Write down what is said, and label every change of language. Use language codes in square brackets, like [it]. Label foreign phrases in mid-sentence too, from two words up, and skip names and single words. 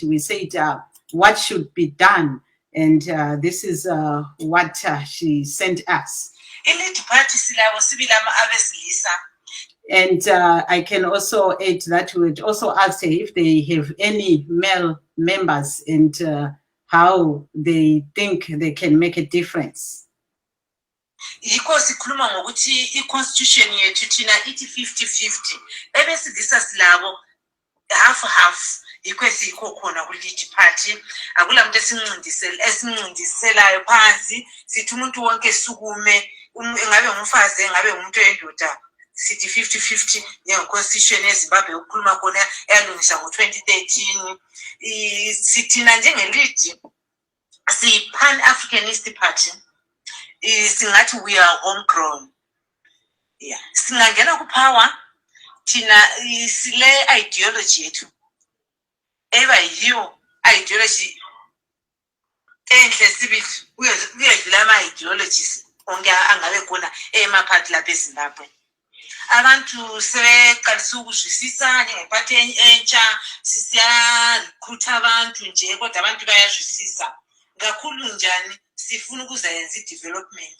[en] We said what should be done, and this is what she sent us. And I can also add that we would also ask if they have any male members and how they think they can make a difference. [nd] Sikhuluma ngokuthi i-constitution yethu thina ithi 50-50 ebesilisa silabo half ikho khona ku- [en] lead party. [nd] Akula muntu esincindiselayo phansi sithi umuntu wonke sukume, ngabe umfazi ngabe umuntu oyindoda, sithi 50-50 njengo-constitution yeZimbabwe ukukhuluma khona eyalungiswa ngo-2013. Sithina njenge-lead siyi-Pan-Africanist Party, singathi [en] we are homegrown. Yeah, [nd] singangena kupower thina sile ideology yethu eba yiyo ideology enhle sibili uyedlula ama-ideologies onke angabe khona ema-party lapha eZimbabwe. Abantu sebeqalisa ukuzwisisa njengephathi entsha, sisiyarecruita abantu nje, kodwa abantu bayazwisisa kakhulu njani sifuna ukuzenza i-development.